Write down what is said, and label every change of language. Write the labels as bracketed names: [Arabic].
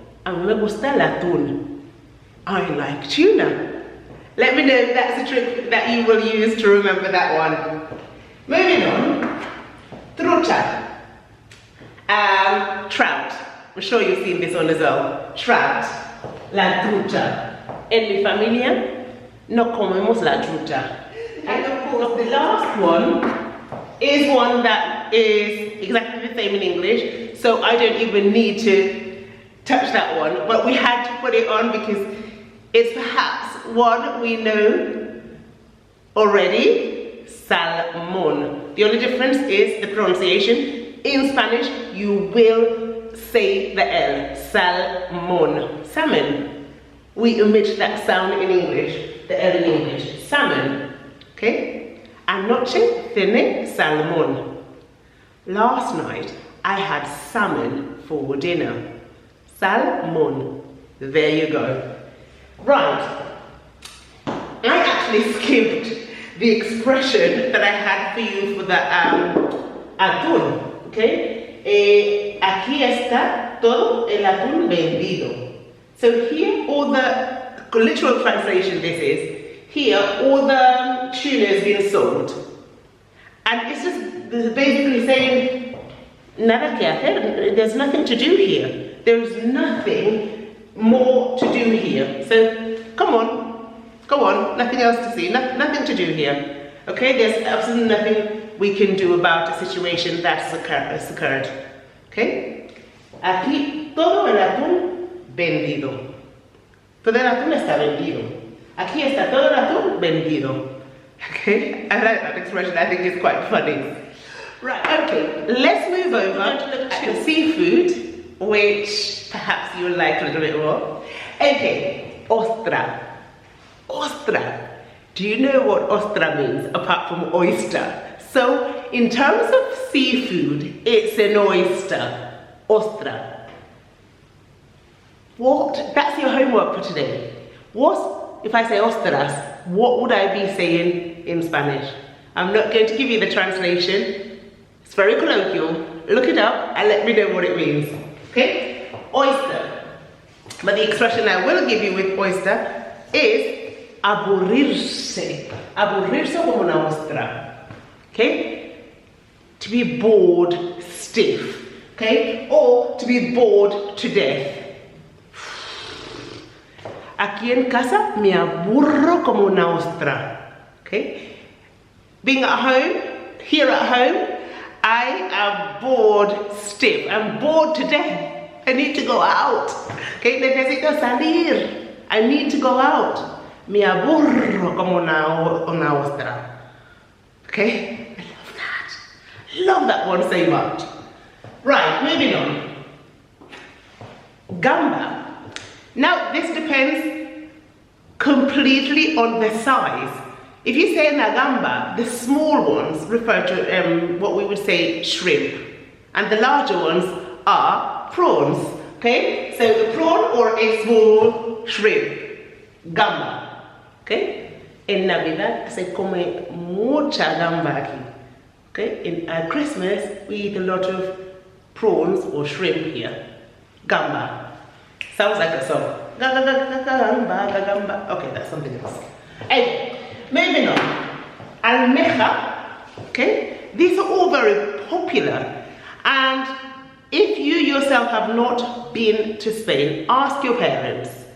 [Spanish] A mí me gusta el atún. [English] I like tuna. Let me know if that's a trick that you will use to remember that one. Moving on. Trucha. Trout. I'm sure you've seen this one as well. [Spanish] Trout. La trucha. En mi familia no comemos la trucha. [English] And of course the last one is one that is exactly the same in English, so I don't even need to touch that one, but we had to put it on because it's perhaps one we know already. Salmon. The only difference is the pronunciation. In Spanish you will say the L. Salmon. Salmon. We omit that sound in English, the L in English. Salmon. Okay? [Spanish] Anoche cené salmón. [English] Last night I had salmon for dinner. Salmon. There you go. Right. I actually skipped the expression that I had for you for the atún. Okay? [Spanish] Aquí está todo el atún vendido. [English] So here, all the literal translation this is, here all the tuna is being sold. And it's just basically saying, [Spanish] nada que hacer, [English] there's nothing to do here. There's nothing more to do here. So come on, go on, nothing else to see, nothing to do here. Okay, there's absolutely nothing we can do about a situation that's occurred. Okay? [Spanish] Aquí todo el atún vendido. Todo el atún está vendido. Aquí está todo el atún vendido. [English] Okay? I like that expression. I think it's quite funny. Right, okay. Let's move over to the seafood, which perhaps you will like a little bit more. Okay, ostra. Ostra. Do you know what ostra means apart from oyster? So, in terms of seafood, it's an oyster. Ostra. What? That's your homework for today. What, if I say ostras, what would I be saying in Spanish? I'm not going to give you the translation. It's very colloquial. Look it up and let me know what it means. Okay? Oyster. But the expression I will give you with oyster is aburrirse. [Spanish] Aburrirse como una ostra. [English] Okay? To be bored stiff. Okay? Or to be bored to death. [Spanish] Aquí en casa me aburro como una ostra. [English] Okay? Being at home, here at home, I am bored stiff. I'm bored to death. I need to go out. Okay? [Spanish] Necesito salir. [English] I need to go out. [Spanish] Me aburro como una ostra. [English] Okay? I love that. Love that one so much. Right, moving on. Gamba. Now, this depends completely on the size. If you say una gamba, the small ones refer to what we would say shrimp, and the larger ones are prawns. Okay, so the prawn or a small shrimp, gamba. [Spanish] Okay, en Navidad se come mucha gamba aquí. [English] Okay, in Christmas we eat a lot of prawns or shrimp here, gamba. Sounds like a song. Gamba. Okay, that's something else. Anyway, moving on. Almeja. Okay, these are all very popular. And if you yourself have not been to Spain, ask your parents.